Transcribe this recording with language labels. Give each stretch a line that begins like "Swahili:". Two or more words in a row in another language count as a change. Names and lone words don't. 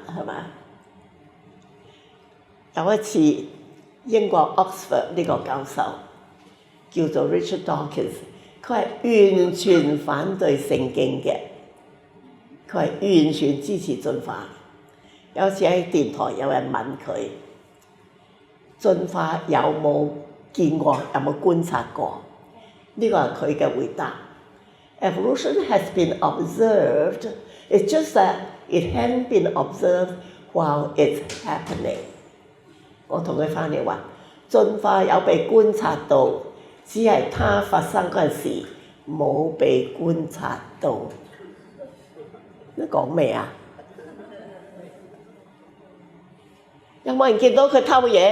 Cantonese: 係咪？有一次英國 Oxford 呢個教授叫做 Richard Dawkins， 佢係完全反對聖經嘅，佢係完全支持進化。有次喺電台有人問佢進化有冇見過，有冇觀察過？呢個係佢嘅回答。
English: Evolution has been observed, it's just that it hasn't been observed while it's happening。
Cantonese: 我同佢翻譯話，進化有被觀察到，只係它發生嗰陣時冇被觀察到。你講咩啊？有冇人見到佢偷嘢？